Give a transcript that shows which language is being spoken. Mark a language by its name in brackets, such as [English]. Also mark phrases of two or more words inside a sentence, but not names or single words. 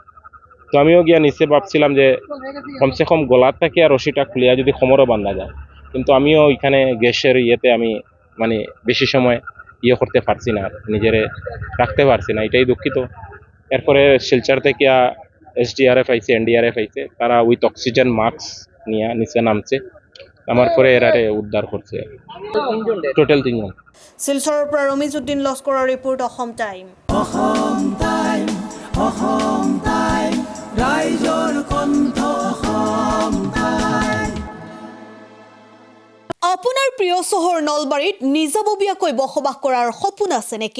[Bangla] তো আমিও গিয়া নিচে ভাবছিলাম যে কমসে কম গলার থেকে আর রশিটা খুলিয়া যদি কোমরও বান্ধা যায়, কিন্তু আমিও এখানে গ্যাসের ইয়েতে আমি মানে বেশি সময় করতে পারছি না, নিজেরে রাখতে পারছি না, এটাই দুঃখিত। এরপরে শিলচর থেকে SDRF আইছে, NDRF আইছে, তারা [English] with oxygen mask [Bangla] নিয়ে নিচে নামছে, নামার পরে এরারে উদ্ধার করছে। টোটাল 3 জন। [Assamese] শিলচৰৰ পৰা ৰমিজউদ্দিন লস্কৰৰ ৰিপৰ্ট, অসম টাইম। আপোনাৰ প্ৰিয় চহৰ নলবাৰীত নিজাববীয়াকৈ বসবাস কৰাৰ সপোন আছে নেকি?